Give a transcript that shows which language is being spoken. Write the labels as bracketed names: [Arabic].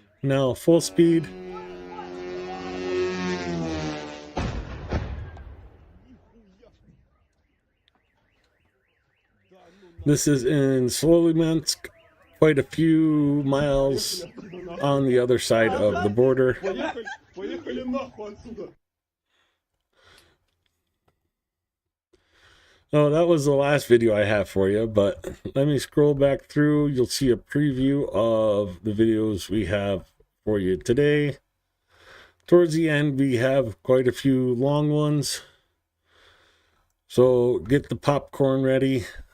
[English] Now full speed. This is in Slolymansk, quite a few miles on the other side of the border. [Russian] Поехали, поехали нахуй отсюда. [English] Oh, that was the last video I have for you, but let me scroll back through. You'll see a preview of the videos we have for you today. Towards the end, we have quite a few long ones. So get the popcorn ready.